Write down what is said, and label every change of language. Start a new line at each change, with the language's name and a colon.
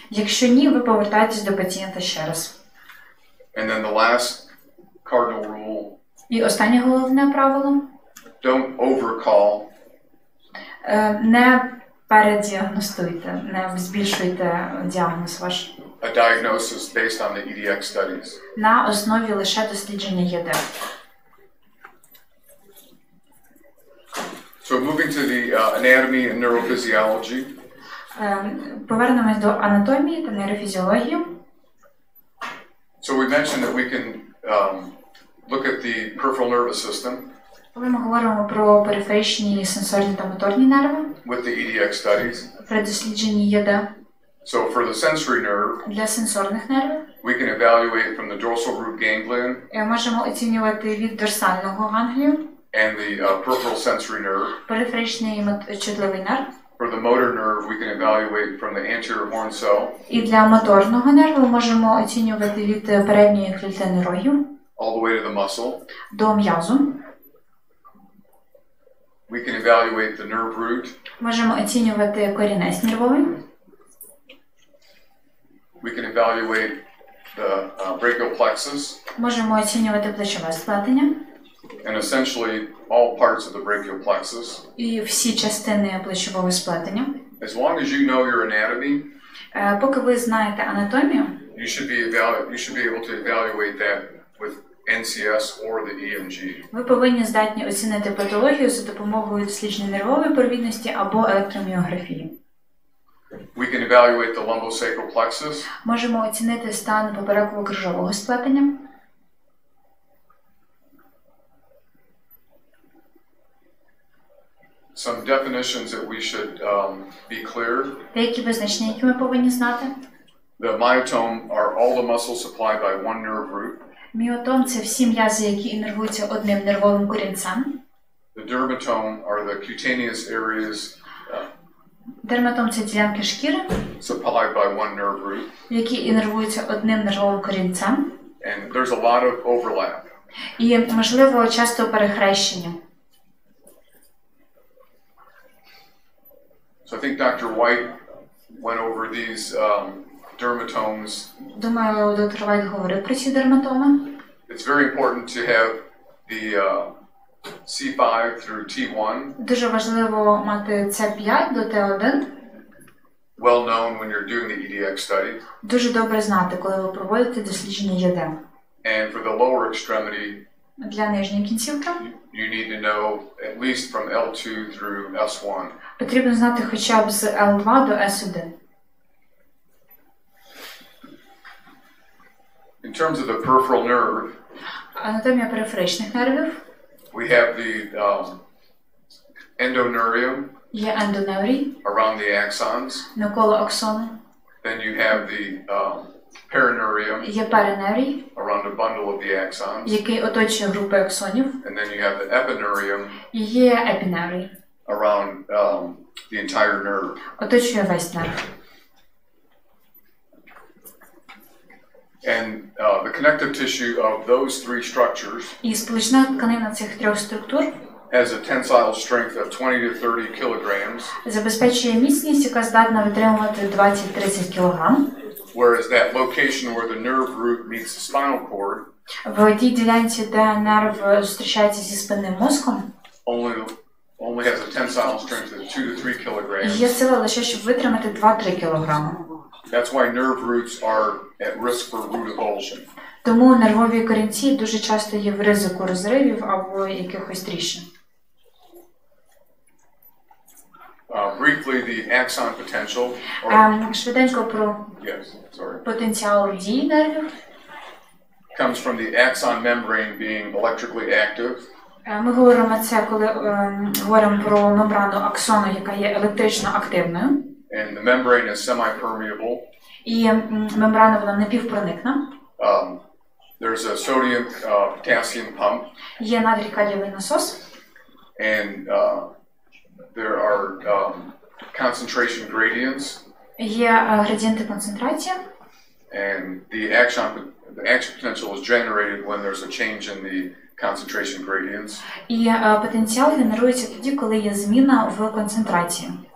Ukrainian: Якщо ні, ви повертаєтесь до пацієнта ще раз.
English: And then the last cardinal rule,
Ukrainian: І останнє головне правило
English: don't overcall.
Ukrainian: не передіагностуйте, не збільшуйте діагноз ваш
English: A diagnosis based on the EDX studies.
Ukrainian: на основі лише дослідження ЄД.
English: So moving to the anatomy and neurophysiology,
Ukrainian: Повернемось до анатомії та нейрофізіології.
English: so we mentioned that we can look at the peripheral nervous system
Ukrainian: Коли ми говоримо про периферичні сенсорні та моторні нерви,
English: with the EDX studies.
Ukrainian: при дослідженні ЄД
English: So for the sensory nerve,
Ukrainian: для сенсорних нервів,
English: we can evaluate from the dorsal root ganglion
Ukrainian: можемо оцінювати від дорсального ганглію,
English: and the peripheral sensory nerve.
Ukrainian: периферичний чутливий нерв,
English: For the motor nerve, we can evaluate from the anterior horn cell
Ukrainian: і для моторного нерву можемо оцінювати від передньої клітини рогів
English: all the way to the muscle.
Ukrainian: до м'язу.
English: We can evaluate the nerve root.
Ukrainian: Можемо оцінювати корінець нервовий.
English: We can evaluate the brachial plexus
Ukrainian: Можемо оцінювати плечове сплетення
English: and essentially all parts of the brachial plexus.
Ukrainian: і всі частини плечового сплетення.
English: As long as you know your anatomy,
Ukrainian: Поки ви знаєте анатомію,
English: you should be able to evaluate that with NCS or the EMG.
Ukrainian: ви повинні здатні оцінити патологію за допомогою дослідження нервової провідності або електроміографії.
English: We can evaluate the lumbosacral plexus.
Ukrainian: Можемо оцінити стан попереково-крижового сплетення.
English: Some definitions that we should be clear.
Ukrainian: Деякі визначення, які ми повинні знати.
English: The myotome are all the muscles supplied by one nerve root.
Ukrainian: Міотом – це всі м'язи, які іннервуються одним нервовим корінцем.
English: The dermatome are the cutaneous areas
Ukrainian: Дерматом – це ділянки шкіри,
English: supplied by one nerve root.
Ukrainian: які іннервуються одним нервовим корінцем.
English: And there's a lot of overlap.
Ukrainian: І, можливо, часто перехрещення.
English: So I think Dr. White went over these dermatomes.
Ukrainian: Думаю, доктор Вайт говорив про ці дерматоми.
English: It's very important to have the C5 through T1
Ukrainian: Дуже важливо мати С5 до Т1
English: well known when you're doing the EDX study.
Ukrainian: Дуже добре знати, коли ви проводите дослідження ЄД.
English: And for the lower extremity,
Ukrainian: Для нижньої кінцівки
English: you need to know at least from L2 through S1.
Ukrainian: потрібно знати хоча б з L2 до S1.
English: In terms of the peripheral nerve,
Ukrainian: Анатомія периферичних нервів.
English: we have the endoneurium
Ukrainian: Є ендоневрій
English: around the axons.
Ukrainian: навколо аксону.
English: Then you have the perineurium
Ukrainian: Є периневрій,
English: around a bundle of the axons.
Ukrainian: який оточує групи аксонів.
English: And then you have the epineurium
Ukrainian: І є епіневрій,
English: around the entire nerve.
Ukrainian: оточує весь нерв.
English: And the connective tissue of those three structures
Ukrainian: І сполучна тканина цих трьох структур
English: has a tensile strength of 20 to 30 kilograms,
Ukrainian: забезпечує міцність, яка здатна витримувати 20-30 кг.
English: whereas that location where the nerve root meets the spinal cord
Ukrainian: В тій ділянці, де нерв зустрічається зі спинним мозком,
English: only has a tensile strength of 2 to 3 kilograms.
Ukrainian: є сила лише, щоб витримати 2-3 кг.
English: That's why nerve roots are at risk for root avulsion.
Ukrainian: Тому нервові корінці дуже часто є в ризику розривів або якихось тріщин.
English: Briefly, the axon potential,
Ukrainian: Швиденько про потенціал дії нервів.
English: comes from the axon membrane being electrically active.
Ukrainian: Ми говоримо це, коли говоримо про мембрану аксону, яка є електрично активною.
English: And the membrane is semi-permeable.
Ukrainian: І мембрана вона напівпроникна.
English: There's a sodium-potassium pump.
Ukrainian: Є натрій-калієвий насос.
English: And there are concentration gradients.
Ukrainian: Є градієнти концентрації.
English: And the action potential is generated when there's a change in the concentration gradients.
Ukrainian: І потенціал генерується тоді, коли є зміна в концентрації.